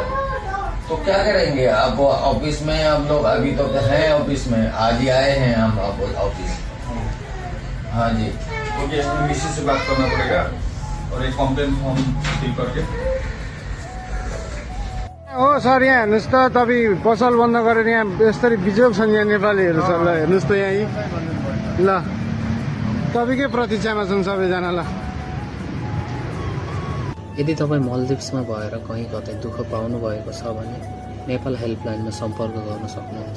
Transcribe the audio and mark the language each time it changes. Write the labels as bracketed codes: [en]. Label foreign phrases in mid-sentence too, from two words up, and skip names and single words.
[hi] तो क्या करेंगे अब ऑफिस में हम लोग अभी तो हैं ऑफिस में, आज ही आए हैं हम ऑफिस। हाँ जी, ओके, मिसेस से बात करना पड़ेगा और एक [en] complain form fill [hi] करके। [ne] हो सर, यहाँ हेर्नुहोस् त, तपाईँ पसल बन्द गरेर यहाँ यसरी बिजोग छन् यहाँ नेपालीहरू छ। ल हेर्नुहोस् त यहाँ ल तपाईँकै प्रतीक्षामा छन् सबैजना। ल यदि तपाईँ मल्दिप्समा भएर कहीँ कतै दुःख पाउनु भएको छ भने नेपाल हेल्पलाइनमा सम्पर्क गर्न सक्नुहुन्छ।